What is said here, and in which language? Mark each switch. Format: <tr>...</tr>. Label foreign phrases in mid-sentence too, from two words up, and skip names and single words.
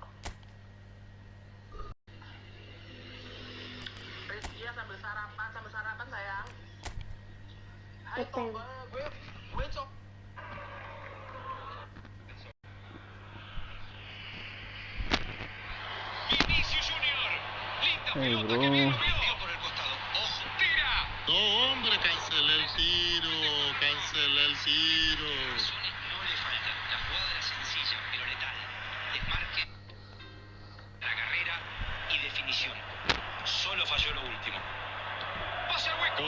<id>Rizky sambil sarapan sayang. Hai kok gue cok.</id> <en>Hey bro.</en> <es>No, hombre, cancela el tiro. No le falta. La jugada era sencilla, pero letal. Desmarque, la carrera y definición. Solo falló lo último. Pase al hueco.</es>